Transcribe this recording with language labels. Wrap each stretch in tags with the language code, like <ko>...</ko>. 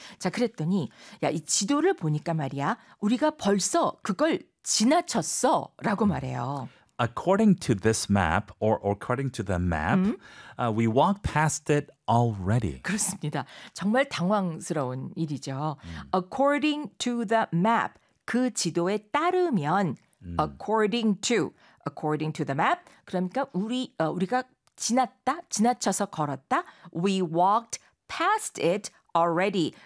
<ko>자 그랬더니 야 이 지도를 보니까 말이야 우리가 벌써 그걸 지나쳤어 라고 말해요.</ko> <en>According to this map, or according to the map, we walked past it already.</en> <ko>그렇습니다. 정말 당황스러운 일이죠.</ko> <en>According to the map, 그 지도에 따르면, according to the map, 그러니까 우리가 지났다, 지나쳐서 걸었다, we walked past it already.</en>